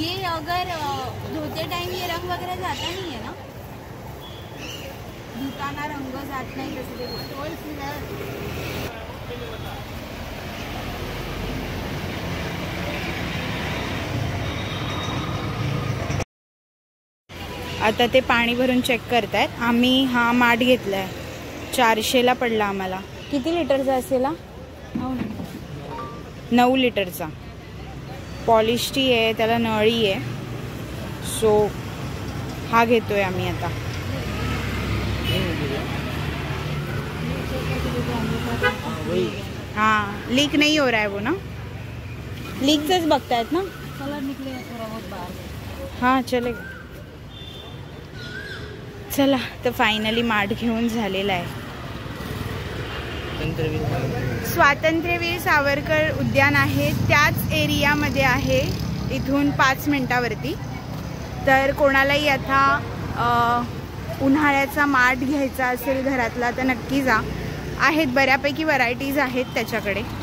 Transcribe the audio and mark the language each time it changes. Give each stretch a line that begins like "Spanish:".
Hindi: ये अगर धोते टाइम ये रंग वगैरह जाता नहीं है ना?
Marathi: धुताना रंग जात नाही तसं ते आता ते पाणी भरून चेक करतायत। आम्ही हा माठ घेतलाय, 400ला पडला आम्हाला। किती लिटरचा असेल? 9 लिटरचा। पॉलिश्डी आहे, त्याला नळी आहे, सो हा घेतोय आम्ही आता।
Hindi: हाँ, लीक नहीं हो रहा है वो ना, लीक से बघतायत ना, कलर निकलेगा थोड़ा बहुत बाहर। हाँ चलेगा।
Marathi: चला, तर फायनली माठ घेऊन झालेला आहे। स्वातंत्र्यवीर सावरकर उद्यान आहे त्याच एरियामध्ये आहे, इथून 5 मिनिटावरती। तर कोणालाही आता उन्हाळ्याचा माठ घ्यायचा असेल घरातला तर नक्की जा, आहेत बऱ्यापैकी व्हरायटीज आहेत त्याच्याकडे।